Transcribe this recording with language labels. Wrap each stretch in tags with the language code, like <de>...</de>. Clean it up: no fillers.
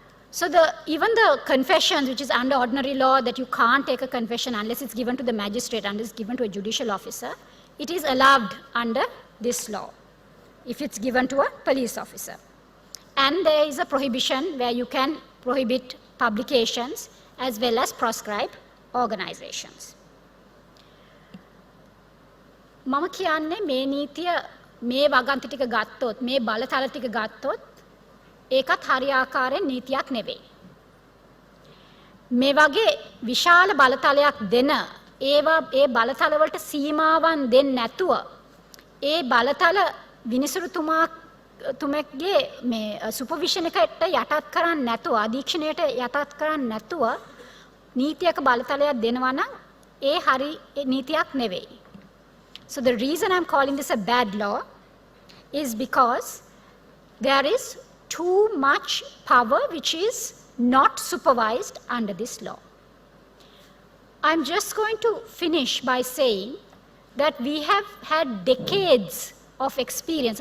<en>So even the confessions, which is under ordinary law that you can't take a confession unless it's given to the magistrate, unless it's given to a judicial officer, it is allowed under this law if it's given to a police officer. And there is a prohibition where you can prohibit publications as well as proscribe organizations.</en> <si>මම කියන්නේ මේ නීතිය මේ වගන්ති ටික ගත්තොත් මේ බලතල ටික ගත්තොත් ඒකත් හරි ආකාරයෙන් නීතියක් නෙවෙයි. මේ වගේ විශාල බලතලයක් දෙන ඒ බලතල වලට සීමාවන් දෙන්නේ නැතුව ඒ බලතල විනිසුරුතුමාගේ මේ සුපර්විෂන් එකට යටත් කරන්නේ නැතුව අධීක්ෂණයට යටත් කරන්නේ නැතුව නීතියක බලතලයක් දෙනවා නම් ඒ හරි නීතියක් නෙවෙයි.</si> <en>So the reason I'm calling this a bad law is because there is too much power which is not supervised under this law. I'm just going to finish by saying that we have had decades of experience.</en>